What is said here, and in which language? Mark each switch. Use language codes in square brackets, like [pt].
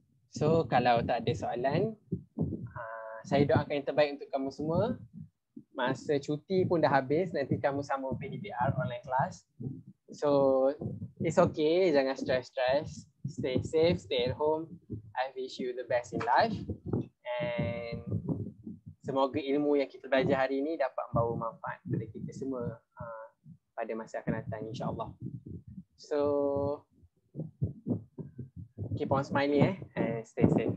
[ms] So kalau tak ada soalan, saya doakan yang terbaik untuk kamu semua. Masa cuti pun dah habis, nanti kamu sambung PDPR online class. [en] So it's okay, [ms] jangan stress. [en] Stay safe, stay at home. I wish you the best in life. [ms] And semoga ilmu yang kita belajar hari ini dapat membawa manfaat kepada kita semua pada masa akan datang, insyaAllah. [en] So keep on smiling and stay safe.